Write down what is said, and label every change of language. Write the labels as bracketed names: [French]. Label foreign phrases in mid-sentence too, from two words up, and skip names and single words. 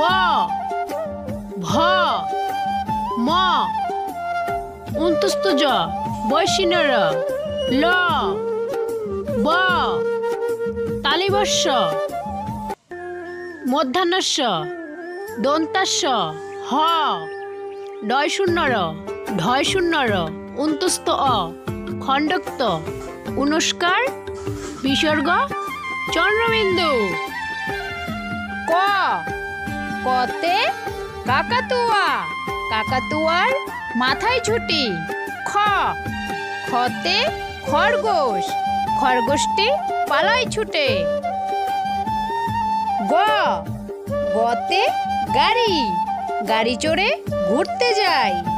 [Bangla] ভ, ম, অন্তস্থ জ, বৈশিন্যর, ল, ব, তালিবস্য, মূর্ধন্যস্য, দন্তাস্য, হ, ডয় শূন্যর, ঢয় শূন্যর, অন্তস্থ অ, খণ্ডক্ত, অনুস্কার, বিসর্গ, চন্দ্রবিন্দু। ক, কতে কাকাতুয়া, কাকাতুয়ার মাথায় ঝুঁটি। খ, খতে খরগোশ, খরগোশটি পালায় ছুটে। গ, গতে গাড়ি, গাড়ি চড়ে ঘুরতে যায়।